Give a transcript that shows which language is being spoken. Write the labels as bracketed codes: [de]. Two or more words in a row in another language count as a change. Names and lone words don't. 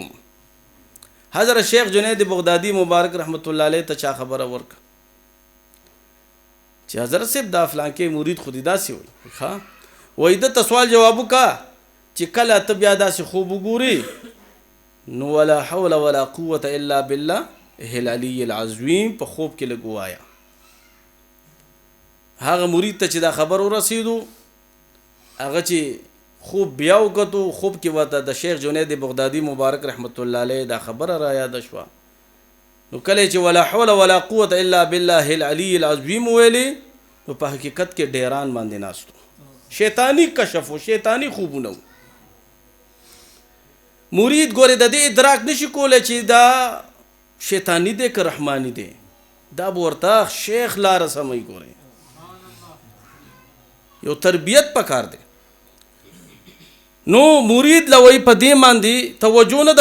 [ps] حضرت شیخ جنید بغدادي مبارک [ar] رحمت الله علیه [ps] ته چا خبره ورکړه چې حضرت صاحب دا فلانکې مرید خو دې داسې وایي، ښه وایي ده ته سوال جواب وکړه چې کله ته بیا داسې خوب وګورې نو [ar] ولا حول ولا قوة الا بالله العلی العظیم [ps] په خوب کې لږ ووایه. هغه مرید ته چې دا خبر ورسېدو، هغه چې خوب بیا وکتو خوب کې ورته د شیخ جنید بغدادي مبارک [ar] رحمت الله علیه [ps] دا خبره را یاد شوه نو کله چې [ar] ولا حول ولا قوت الا بالله العلی العظیم [ps] ویلي نو په حقیقت کې ډیران باندې ناستو شیطانی کشف و شیطانی خوبونه مرید ګوره د دې ادراک نشي کولی چې دا شیطانی دی که رحمانی دی دا به ورته شیخ لاره سموي ګوره یو تربیت پکار دی نو مرید لوی په دې باندې توجه نه